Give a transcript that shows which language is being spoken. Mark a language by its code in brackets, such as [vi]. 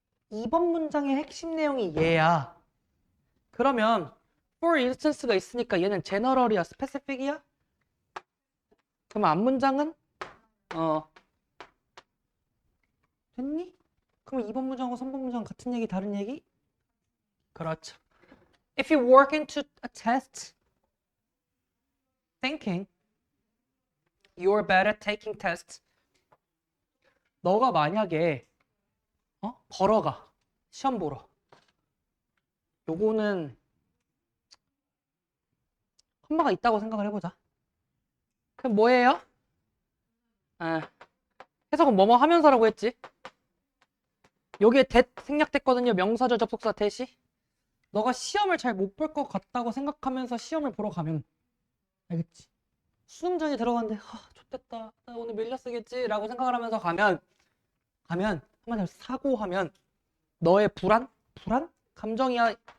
[ko] 이번 문장의 핵심 내용이 얘야. 그러면 for instance가 있으니까 얘는 general이야, specific이야? 그럼 앞문장은 됐니? 그럼 2번 문장하고 3번 문장 같은 얘기 다른 얘기? 그렇죠. [en] If you walk into a test thinking you're bad at taking tests [ko] 너가 만약에 걸어가 시험 보러 요거는 컴마가 있다고 생각을 해보자. 그럼 뭐예요? 해석은 뭐뭐 하면서라고 했지? 여기에 that 생략됐거든요. 명사절 접속사 that이. 너가 시험을 잘 못 볼 것 같다고 생각하면서 시험을 보러 가면 알겠지? 수능장에 들어갔는데 좋겠다. 나 오늘 밀려 쓰겠지 라고 생각을 하면서 가면 한마디로 사고하면 너의 불안? 감정이야.